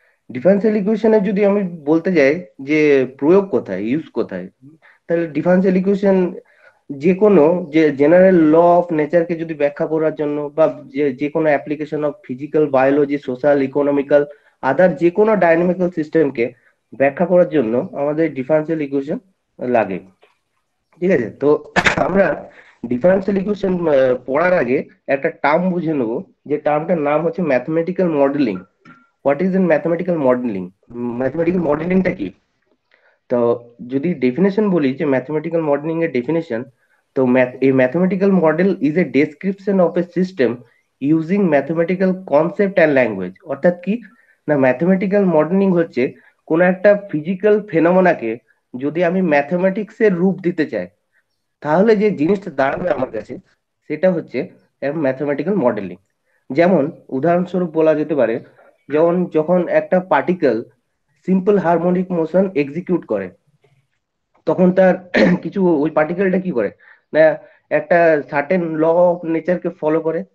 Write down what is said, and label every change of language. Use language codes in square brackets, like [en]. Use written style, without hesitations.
[bn] Differential ইকুয়েশনের যদি আমি বলতে যাই যে প্রয়োগ কোথায়, ইউজ কোথায়, তাহলে ডিফারেন্সিয়াল ইকুয়েশন যে কোনো যে জেনারেল ল অফ নেচারকে যদি ব্যাখ্যা করার জন্য বা যে কোনো application of physical, biology, social, economical, আদার যে কোনো ডাইনামিক্যাল সিস্টেমকে ব্যাখ্যা করার জন্য আমাদের ডিফারেন্সিয়াল ইকুয়েশন লাগে। ঠিক আছে, তো আমরা ডিফারেন্সিয়াল ইকুয়েশন পড়ার আগে একটা টার্ম বুঝে নেবো, যে টার্মটার নাম হচ্ছে mathematical modelling. [en] What is in mathematical modelling? [bn] Mathematical মডেলিংটা কি? তো যদি ডেফিনেশন বলি যে ম্যাথমেটিক্যাল মডেলিং এর ডেফিনেশন, তো [en] a mathematical model is a description of a system using mathematical concept and language। [bn] অর্থাৎ কি না, ম্যাথমেটিক্যাল মডেলিং হচ্ছে কোন একটা ফিজিক্যাল ফেনোমেনাকে যদি আমি ম্যাথমেটিক্স এর রূপ দিতে চাই, তাহলে যে জিনিসটা দাঁড়াবে আমার কাছে সেটা হচ্ছে ম্যাথমেটিক্যাল মডেলিং। যেমন উদাহরণস্বরূপ বলা যেতে পারে, যেমন যখন একটা particle simple harmonic motion execute করে, তখন তার কিছু ওই পার্টিকেলটা কি করে না, একটা সার্টেন ল অফ নেচারকে ফলো করে।